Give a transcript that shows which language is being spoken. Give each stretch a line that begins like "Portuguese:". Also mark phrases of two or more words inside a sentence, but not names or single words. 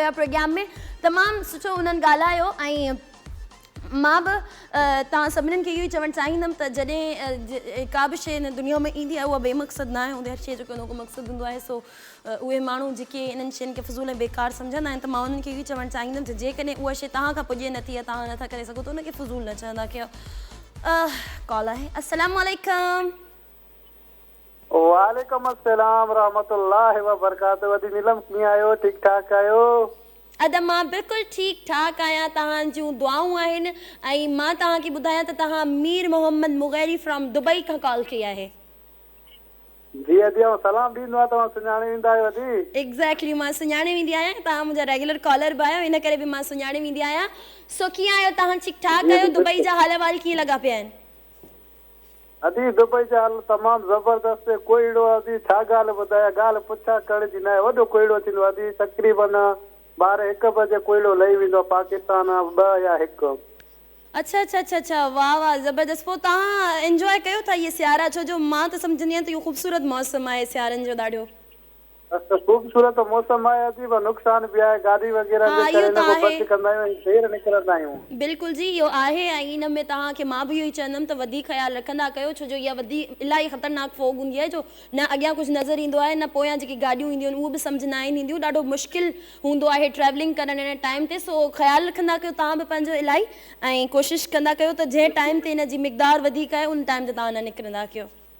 Sindhi: हुया प्रोग्राम में तमामु सुठो उन्हनि ॻाल्हायो ऐं मां बि तव्हां सभिनीनि खे इहो ई चवणु चाहींदमि त जॾहिं का बि शइ हिन दुनिया में ईंदी आहे उहा बेमक़सद न आहे हूंदी हर शइ जो को मक़सदु हूंदो आहे सो उहे माण्हू जेके इन्हनि शयुनि खे फज़ूल ऐं बेकार सम्झंदा आहिनि त मां उन्हनि खे इहो ई चवणु चाहींदमि त जेकॾहिं उहा शइ तव्हां खां पुॼे नथी या तव्हां नथा करे सघो त उनखे फज़ूल न चवंदा कयो कॉल आहे
Arabic: السلام عليكم وعليكم السلام رحمة الله و بركاته
Sindhi: वदी नीलम कीअं आहियो ठीक ठाक आहियो अदा मां बिल्कुलु ठीकु ठाक आहियां तव्हांजूं दुआऊं आहिनि ऐं मां तव्हांखे ॿुधायां त तव्हां मीर मोहम्मद मुग़ैरी फ्रॉम दुबई खां कॉल कई आहे जी अदी सलाम ॾींदो आहे तव्हां सुञाणे वेंदा आहियो अदी एग्ज़ैक्टली मां सुञाणे वेंदी आहियां तव्हां मुंहिंजा
English: regular caller
Sindhi: बि आहियो इन करे बि मां सुञाणे वेंदी आहियां सो कीअं आहियो तव्हां ठीकु ठाक आहियो दुबई जा हाल अहवाल कीअं लॻा पिया आहिनि अदी दुबई जा हाल तमामु ज़बरदस्त कोयड़ो अदी छा ॻाल्हि ॿुधायां ॻाल्हि पुछा करण जी न आहे वॾो कोयड़ो थींदो अदी तक़रीबन 12-1 बजे कोयड़ो लही वेंदो पाकिस्तान 2 या 1 अच्छा अच्छा अच्छा अच्छा वाह वाह ज़बरदस्त पोइ तव्हां इंजॉय कयो था इहे सियारा छो जो मां त सम्झंदी आहियां त इहो ख़ूबसूरत मौसम आहे सियारनि जो ॾाढो ख़ूबसूरत मौसम आहे अदी पर नुक़सान बि आहे गाॾी वग़ैरह जे करे हिन को बच कंदा आहियूं देर निकिरंदा आहियूं बिल्कुलु जी इहो आहे ऐं इन में तव्हांखे मां बि इहो ई चवंदमि त वधीक ख़्यालु रखंदा कयो छो जो इहा इलाही ख़तरनाक फोग हूंदी आहे जो न अॻियां कुझु नज़र ईंदो आहे न पोयां जेकी गाॾियूं ईंदियूं आहिनि उहे बि सम्झ न आहिनि ईंदियूं ॾाढो मुश्किल हूंदो आहे ट्रैवलिंग करणु हिन टाइम ते सो ख़्यालु रखंदा कयो तव्हां बि पंहिंजो इलाही ऐं कोशिशि कंदा कयो त जंहिं टाइम ते हिन जी मिक़दार वधीक आहे उन टाइम ते तव्हां न निकिरंदा कयो